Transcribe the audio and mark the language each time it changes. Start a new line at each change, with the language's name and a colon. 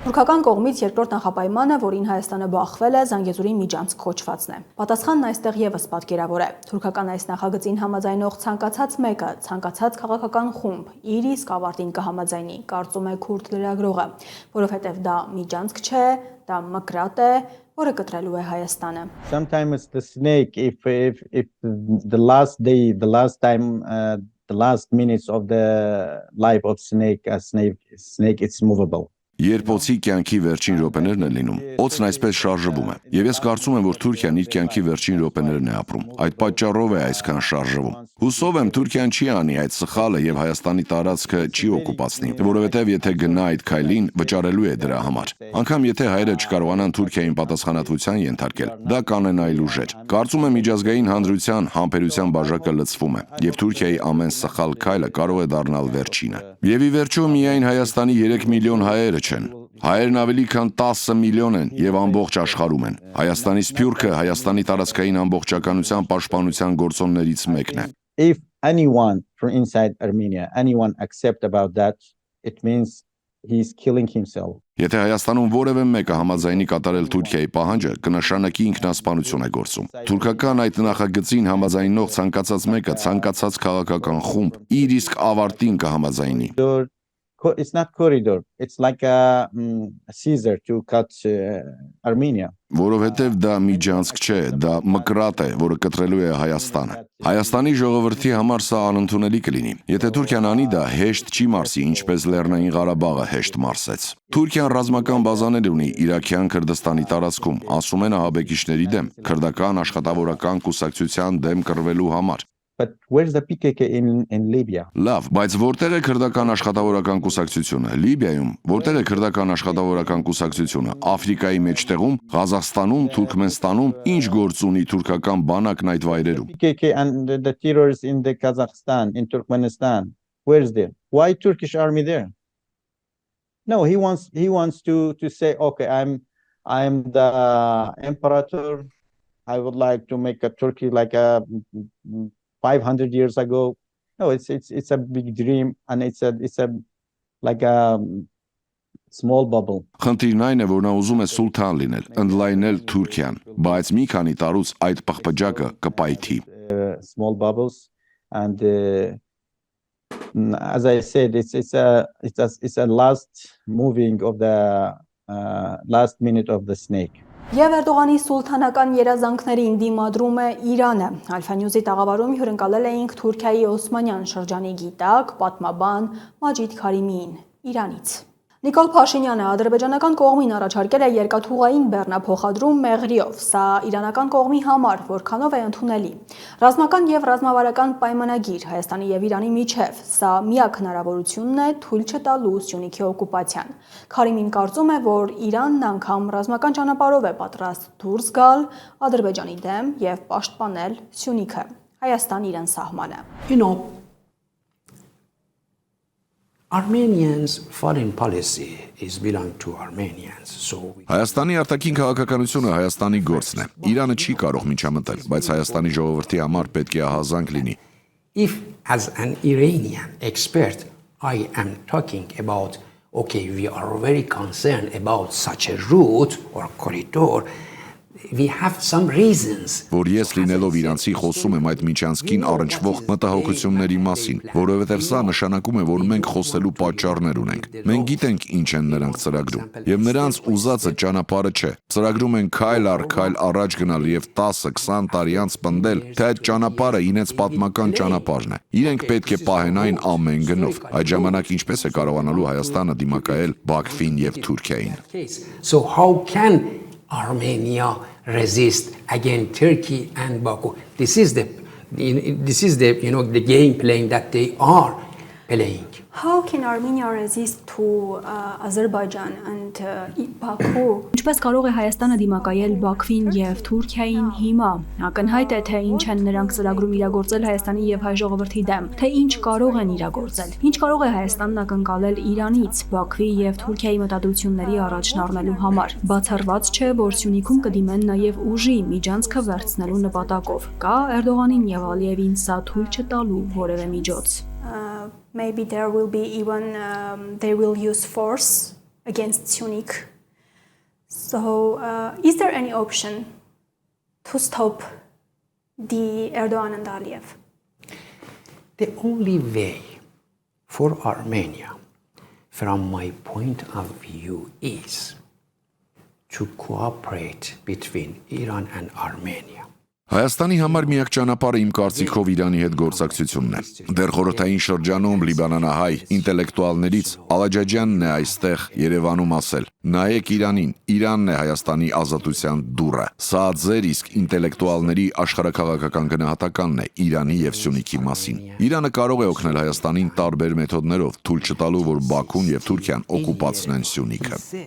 Armenian: Թուրքական կողմից երկրորդ նախապայմանը, որին Հայաստանը բախվել է, Զանգեզուրի միջանցք կոչվածն է։ Պատասխանն այստեղ եւս պատկերավոր է։ Թուրքական այս նախագծին համաձայնող ցանկացած մեկը, ցանկացած քաղաքական խումբ իր իսկ ավարտին կհամաձայնի, կարծում է քուրդ լրագրողը, որովհետեւ դա միջանցք չէ, դա մկրատ է, որը կտրելու է Հայաստանը։
English: Sometimes the snake, if the last day, the last time, the last minutes of the life of snake, a snake, it's movable.
Armenian: Երբ օծի կյանքի վերջին րոպեներն են լինում, օծն այսպես շարժվում է։ Եվ ես կարծում եմ, որ Թուրքիան իր կյանքի վերջին րոպեներն է ապրում։ Այդ պատճառով է այսքան շարժվում։ Հուսով եմ Թուրքիան չի անի այդ սխալը եւ Հայաստանի տարածքը չի օկուպացնի, որովհետեւ եթե գնա այդ քայլին, վճարելու է դրա համար։ Անկամ եթե հայերը չկարողանան Թուրքիային պատասխանատվության ենթարկել, դա կանեն այլ ուժեր։ Կարծում եմ միջազգային հանրության համբերության բաժակը լցվում է, եւ Թուրքիայի ամեն սխալ քայլը կարող է դառնալ վերջինը։ Եվ ի վերջո միայն Հայաստանի 3 միլիոն հայերը չեն։ Հայերն ավելի քան 10 միլիոն են եւ ամբողջ աշխարհում են։ Հայաստանի սփյուռքը Հայաստանի տարածքային ամբողջականության պաշտպանության գործոններից մեկն է։
English: If anyone from inside Armenia, anyone accept about that, it means he's killing himself.
Armenian: Եթե Հայաստանում որևէ մեկը համաձայնի կատարել Թուրքիայի պահանջը, կնշանակի ինքնասպանություն է գործում։ Թուրքական այդ նախագծին համաձայնող ցանկացած մեկը, ցանկացած քաղաքական խումբ իր իսկ ավարտին կհամաձայնի։
English: It's not corridor. It's like a scissor to cut Armenia.
Armenian: Որովհետև դա միջանցք չէ, դա մկրատ է, որը կտրելու է Հայաստանը։ Հայաստանի ժողովրդի համար սա անընդունելի կլինի։ Եթե Թուրքիան անի դա, հեշտ չի մարսի, ինչպես Լեռնային Ղարաբաղը հեշտ մարսեց։ Թուրքիան ռազմական բազաներ ունի Իրաքյան Քրդստանի տարածքում, ասում են ահաբեկիչների դեմ, քրդական աշխատավորական կուսակցության դեմ կռվելու համար։
English: But where's the PKK in Libya?
Armenian: Լավ, բայց որտեղ է քրդական աշխատավորական կուսակցությունը։ Լիբիայում, որտեղ է քրդական աշխատավորական կուսակցությունը։ Աֆրիկայի մեջտեղում, Ղազախստանում, Թուրքմենստանում, ինչ գործ ունի թուրքական բանակն այդ վայրերում։
English: PKK and the terrorists in the Kazakhstan, in Turkmenistan. Where's there? Why Turkish army there? No, he wants to say, okay, I'm the imperator. I would like to make a Turkey like a 500 years ago. No, it's a big dream, and it's a like a small bubble.
Armenian: Խնդիրն այն է, որ նա ուզում է սուլթան լինել, ընդլայնել Թուրքիան, բայց մի քանի տարուց այդ պղպջակը կպայթի։
English: Small bubbles, and as I said, it's a last moving of the last minute of the snake.
Armenian: Եվ Էրդողանի սուլթանական երազանքներին դիմադրում է Իրանը։ Alpha News-ի տաղավարում հյուրընկալել էինք Թուրքիայի Օսմանյան շրջանի գիտակ, պատմաբան Մաջիդ Քարիմիին Իրանից։ Նիկոլ Փաշինյանը ադրբեջանական կողմին առաջարկել է երկաթուղային բեռնափոխադրում մեղրիով։ Սա իրանական կողմի համար որքանով է ընդունելի։ Ռազմական եւ ռազմավարական պայմանագիր Հայաստանի եւ Իրանի միջև։ Սա միակ հնարավորությունն է թույլ չտալու Սյունիքի օկուպացիան։ Քարիմին կարծում է, որ Իրանն անգամ ռազմական ճանապարհով է պատրաստ դուրս գալ Ադրբեջանի դեմ եւ պաշտպանել Սյունիքը, Հայաստան-Իրան սահմանը։
English: Armenians' foreign policy is belong to Armenians, so
Armenian: Հայաստանի արտաքին քաղաքականությունը Հայաստանի գործն է։ Իրանը չի կարող միջամտել, բայց Հայաստանի ժողովրդի համար պետք է ահազանգ լինի։
English: If as an Iranian expert I am talking about, okay, we are very concerned about such a route or corridor, we have some reasons.
Armenian: Որ ես լինելով իրանցի խոսում եմ այդ միջանցքին առնչվող մտահոգությունների մասին, որովհետև սա նշանակում է, որ մենք խոսելու պատճառներ ունենք։ Մենք գիտենք ինչ են նրանք ծրագրում, եւ նրանց ուզածը ճանապարհը չէ։ Ծրագրում են քայլ առ քայլ առաջ գնալ եւ 10-20 տարի անց պնդել, թե այդ ճանապարհը իրենց պատմական ճանապարհն է։ Իրենք պետք է պահեն այն ամեն գնով։ Այդ ժամանակ ինչպես է կարողանալու Հայաստանը դիմակայել Բաքվին եւ Թուրքիային։
English: So how can Armenia resist against Turkey and Baku? This is the the game playing that they are playing. How can Armenia resist to Azerbaijan and Baku?
Armenian: Ինչպես կարող է Հայաստանը դիմակայել Բաքվին եւ Թուրքիային հիմա? Ակնհայտ է, թե ինչ են նրանք ծրագրում իրագործել Հայաստանի եւ հայ ժողովրդի դեմ, թե ինչ կարող են իրագործել։ Ինչ կարող է Հայաստանն ակնկալել Իրանից, Բաքվի եւ Թուրքիայի մտադրությունների առաջն առնելու համար։ Բացառված չէ, որ Սյունիքում կդիմեն նաեւ ուժի միջանցքը վերցնելու նպատակով։ Կա Էրդողանին եւ Ալիևին սա թույլ չտալու որևէ միջոց։
English: Maybe there will be even they will use force against Syunik. So is there any option to stop the Erdogan and Aliyev? The only way for Armenia, from my point of view, is to cooperate between Iran and Armenia.
Armenian: Հայաստանի համար միակ ճանապարհը իմ կարծիքով Իրանի հետ գործակցությունն է։ Դեռ խորհրդային շրջանում լիբանանահայ ինտելեկտուալներից Ալաջաջյանն է այստեղ Երևանում ասել. նայեք Իրանին, Իրանն է Հայաստանի ազատության դուռը։ Սա ձեր իսկ ինտելեկտուալների աշխարհաքաղաքական գնահատականն է Իրանի եւ Սյունիքի մասին։ Իրանը կարող է օգնել Հայաստանին տարբեր մեթոդներով, թույլ չտալու, որ Բաքուն եւ Թուրքիան օկուպացնեն Սյունիքը։